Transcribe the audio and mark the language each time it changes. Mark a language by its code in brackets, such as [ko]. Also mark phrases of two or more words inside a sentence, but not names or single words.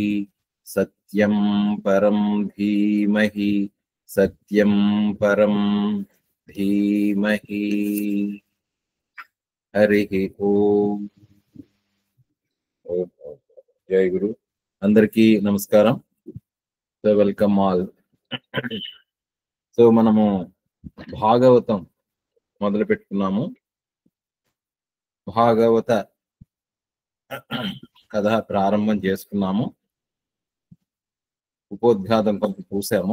[sa] सत्यं परं धीमहि। सत्यं परं धीमहि। हरि ओम। जय गुरु। [te] అందరికీ నమస్కారం। [en] so welcome all. [te] సో మనము భాగవతం మొదలు పెట్టుకున్నాము. భాగవత కథ ప్రారంభం చేసుకున్నాము. ఉపోద్ఘాతం కొంత చూసాము.